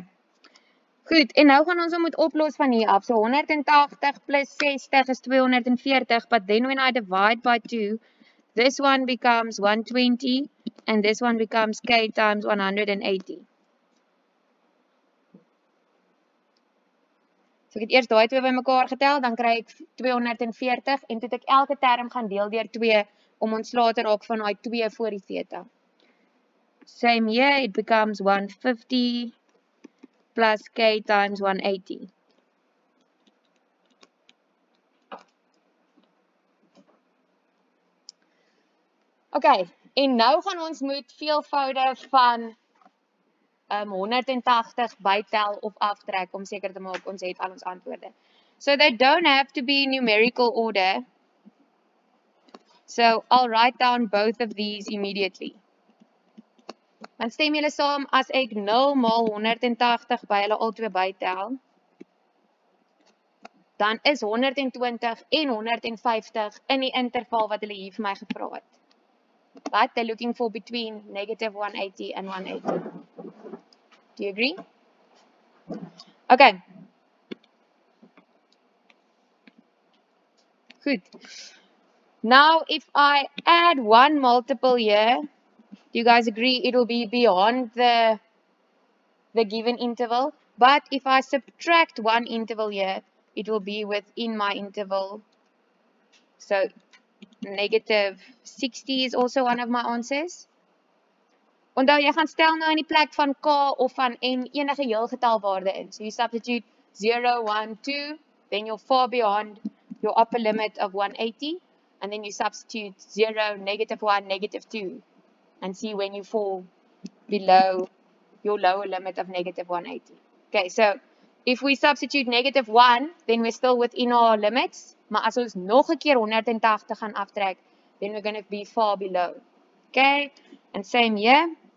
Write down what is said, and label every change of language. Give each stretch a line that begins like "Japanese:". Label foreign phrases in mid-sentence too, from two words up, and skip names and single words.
Afrikaans: Goed, en nou gaan ons hom moet oplos van hier af.
English: So 180 plus 60 is 240, but then when I divide by 2, this one becomes 120, and this one becomes k times 180.
Afrikaans: So ek het eers daai twee bymekaar getel, dan kry ek 240, en toe het ek elke term gaan deel deur 2, om ontslae te raak van daai 2 voor die theta.
English: Same here, it becomes 150 plus k times 180.
Afrikaans: Okay, en nou gaan ons moet veelvoude van 180 bytel of aftrek om seker te maak ons het al ons antwoorde.
English: So they don't have to be in numerical order. So I'll write down both of these immediately.
Afrikaans: Dan stem julle saam as ek 0 maal 180 by hulle albei bytel, dan is 120 en 150 in die interval wat hulle hier vir my gevra het.
English: But they're looking for between negative 180 and 180. Do you agree? Okay. Good. Now, if I add one multiple here, do you guys agree it will be beyond the given interval? But if I subtract one interval here, it will be within my interval. So, negative 60 is also one of my answers.
Afrikaans: Onthou, jy gaan stel nou in die plek van k of van n enige heelgetalwaarde in.
English: So you substitute 0, 1, 2, then you're far beyond your upper limit of 180, and then you substitute 0, negative 1, negative 2, and see when you fall below your lower limit of negative 180. Okay, so if we substitute negative 1, then we're still within our limits,
Afrikaans: maar as ons nog 'n keer 180 gaan aftrek,
English: then we're going to be far below. Okay, and same here.